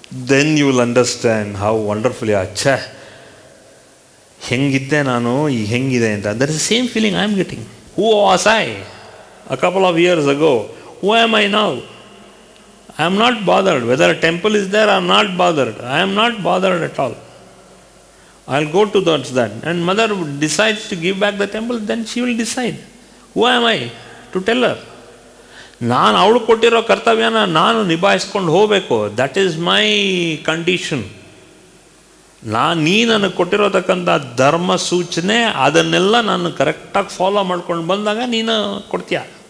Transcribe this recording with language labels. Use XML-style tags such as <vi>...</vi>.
<en>then you will understand how wonderfully,</en> <kn>ಅಚ್ಚಾ ಹೆಂಗಿದ್ದೆ ನಾನು, ಈಗ ಹೆಂಗಿದೆ ಅಂತ.</kn> <en>That is the same feeling I am getting. Who was I a couple of years ago? Who am I now? I am not bothered. Whether a temple is there, I am not bothered. I am not bothered at all. I'll go towards that. And mother decides to give back the temple, then she will decide. Who am I to tell her?</en> <kn>ನಾನು ಅವಳು ಕೊಟ್ಟಿರೋ ಕರ್ತವ್ಯನ ನಾನು ನಿಭಾಯಿಸ್ಕೊಂಡು ಹೋಗಬೇಕು.</kn> <en>That is my condition.</en> <kn>ನೀ ನನಗೆ ಕೊಟ್ಟಿರೋತಕ್ಕಂಥ ಧರ್ಮ ಸೂಚನೆ ಅದನ್ನೆಲ್ಲ ನಾನು ಕರೆಕ್ಟಾಗಿ ಫಾಲೋ ಮಾಡ್ಕೊಂಡು ಬಂದಾಗ ನೀನು ಕೊಡ್ತೀಯ.</kn>